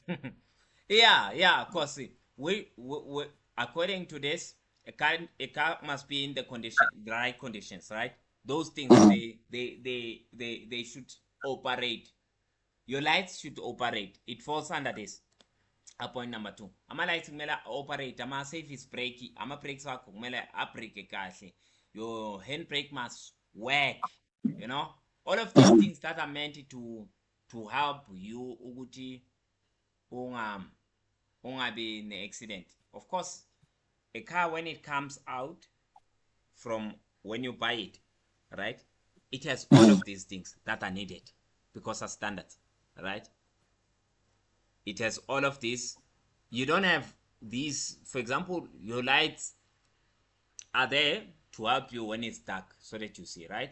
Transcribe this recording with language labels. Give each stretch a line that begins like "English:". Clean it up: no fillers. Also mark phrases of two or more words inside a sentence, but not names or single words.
English: Yeah, of course. We according to this, a car must be in the right conditions, right? Those things, they should operate. Your lights should operate. It falls under this. Point number 2.
Zulu: Ama lights kumele operate, ama service brake, ama brakes wakho kumele abrake kahle.
English: Your handbrake must work, you know, all of these things that are meant to help you
Zulu: ukuthi ungabi
English: in accident. Of course, a car when it comes out from when you buy it, right, it has all of these things that are needed because of standards, right? It has all of these. You don't have these, for example, your lights are there to help you when it's dark so that you see, right?